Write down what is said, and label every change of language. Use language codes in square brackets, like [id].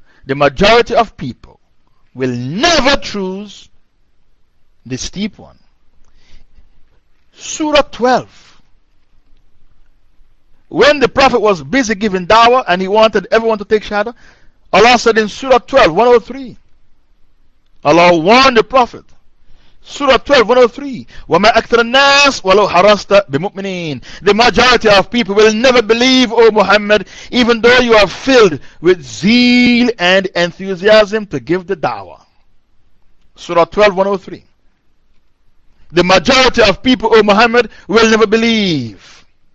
[en] The majority of people will never choose the steep one. Surah 12. When the Prophet was busy giving dawah and he wanted everyone to take shahada, Allah said in Surah 12, 103, Allah warned the Prophet. [ar] Surah 12, 103, وَمَا أَكْثَرَ النَّاسِ وَلَوْ حَرَسْتَ بِمُؤْمِنِينَ. [en] The majority of people will never believe, O Muhammad, even though you are filled with zeal and enthusiasm to give the da'wah. Surah 12, 103. The majority of people, O Muhammad, will never believe.